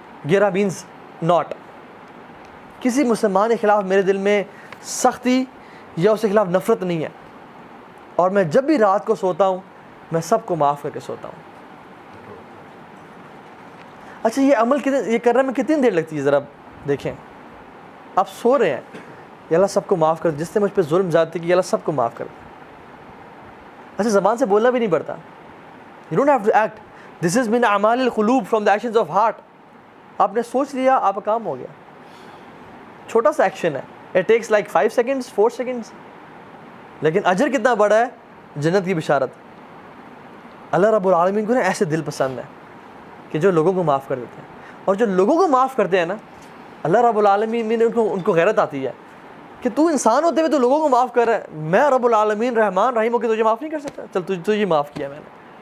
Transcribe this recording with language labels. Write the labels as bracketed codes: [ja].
[ur] گرہ [en] Means knot. [ur] کسی مسلمان کے خلاف میرے دل میں سختی یا اس کے خلاف نفرت نہیں ہے, اور میں جب بھی رات کو سوتا ہوں میں سب کو معاف کر کے سوتا ہوں. اچھا یہ عمل یہ کرنے میں کتنی دیر لگتی ہے ذرا دیکھیں. آپ سو رہے ہیں, یا اللہ سب کو معاف کر, جس نے مجھ پہ ظلم زیادتی کی اللہ سب کو معاف کر. اچھا زبان سے بولنا بھی نہیں پڑتا. [en] You don't have to act. This is [ar] min اعمال القلوب, [en] from the actions of heart. [ur] آپ نے سوچ لیا آپ کا کام ہو گیا. چھوٹا سا ایکشن ہے, [en] it takes like 5 seconds 4 seconds, [ur] لیکن اجر کتنا بڑا ہے, جنت کی بشارت. اللہ رب العالمین کو نا ایسے دل پسند ہے کہ جو لوگوں کو معاف کر دیتے ہیں. اور جو لوگوں کو معاف کرتے ہیں نا, اللہ رب العالمین نے ان کو غیرت آتی ہے کہ تو انسان ہوتے ہوئے تو لوگوں کو معاف کر رہا ہے, میں رب العالمین رحمان رحیم ہو کے تجھے معاف نہیں کر سکتا؟ چل تجھے معاف کیا میں نے.